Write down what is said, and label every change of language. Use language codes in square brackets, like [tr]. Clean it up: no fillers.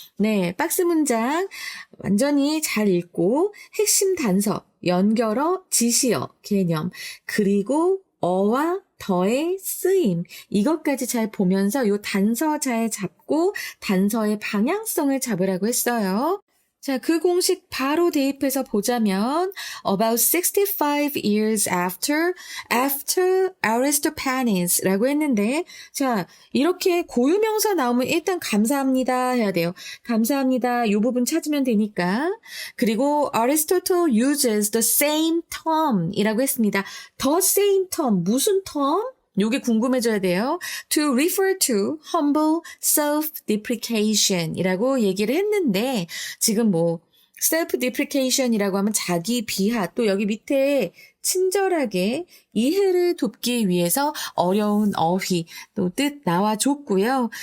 [ko] 네, 박스 문장 완전히 잘 읽고 핵심 단서, 연결어, 지시어, 개념, 그리고 어와 더의 쓰임, 이것까지 잘 보면서 요 단서 잘 잡고 단서의 방향성을 잡으라고 했어요. 자, 그 공식 바로 대입해서 보자면 [en] about 65 years after Aristophanes [ko] 라고 했는데, 자, 이렇게 고유명사 나오면 일단 감사합니다 해야 돼요. 감사합니다. 이 부분 찾으면 되니까. 그리고 [en] Aristotle uses the same term [ko] 이라고 했습니다. [en] the same term, [ko] 무슨 [en] term? [ko] 요게 궁금해져야 돼요. [en] To refer to humble self-deprecation [ko] 이라고 얘기를 했는데, 지금 뭐 self-deprecation 이라고 하면 자기 비하, 또 여기 밑에 친절하게 이해를 돕기 위해서 어려운 어휘 또 뜻 나와줬고요.